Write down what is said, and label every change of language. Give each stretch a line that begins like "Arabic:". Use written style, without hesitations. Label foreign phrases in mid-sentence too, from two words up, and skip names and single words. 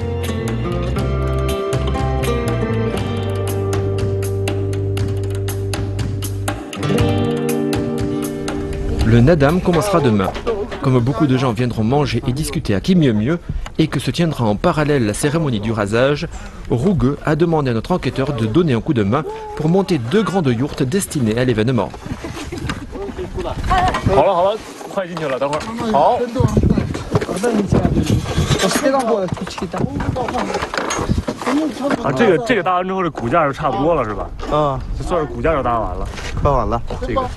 French: Le Nadam commencera demain. Comme beaucoup de gens viendront manger et discuter à qui mieux mieux, et que se tiendra en parallèle la cérémonie du rasage, Rougueux a demandé à notre enquêteur de donner un coup de main pour monter 2 grandes yourtes destinées à l'événement.
Chinese: 好了好了，快进去了，等会儿。好。啊，这个搭完之后，这骨架就差不多了，是吧？啊，这算是骨架就搭完了。快完了，这个。